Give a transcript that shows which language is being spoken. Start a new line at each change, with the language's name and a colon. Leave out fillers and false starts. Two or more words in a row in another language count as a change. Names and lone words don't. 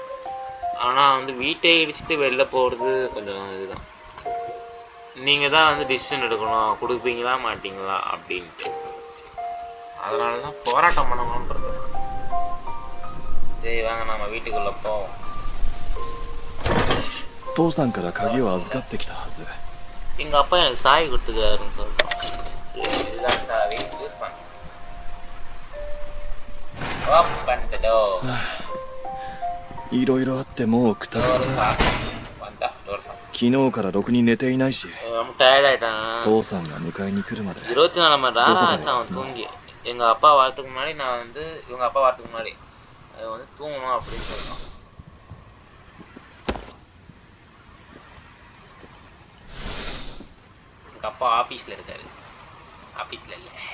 Tamil: ஆனால் வந்து வீட்டை இடிச்சுட்டு வெளில போகிறது கொஞ்சம் இதுதான். நீங்கள் தான் வந்து டிசிஷன் எடுக்கணும், கொடுப்பீங்களா மாட்டிங்களா அப்படின்ட்டு. அதனால தான் போராட்டம் பண்ணணுன்றது. சரி வாங்க நம்ம வீட்டுக்குள்ளே போவோம்.
Japanese: 父さんから鍵を預かってきたはず。
Tamil: எங்கள் அப்பா எனக்கு சாவி கொடுத்துக்கிறாருன்னு சொல்கிறோம். இதுதான் சாவி, யூஸ் பண்ண.
English: Open the door.
Japanese: いろいろあってもうくたくただ。昨日からろくに寝ていないし。父さんが迎えに来るまで。
Tamil: 24 மணி நேரம் ஆச்சு அவன் தூங்கி. எங்கள் அப்பா வரத்துக்கு முன்னாடி நான் வந்து இவங்க அப்பா வரத்துக்கு முன்னாடி வந்து தூங்கணும் அப்படின்னு சொல்கிறோம். எங்கள் அப்பா ஆஃபீஸில் இருக்காரு. ஆஃபீஸில் இல்லை.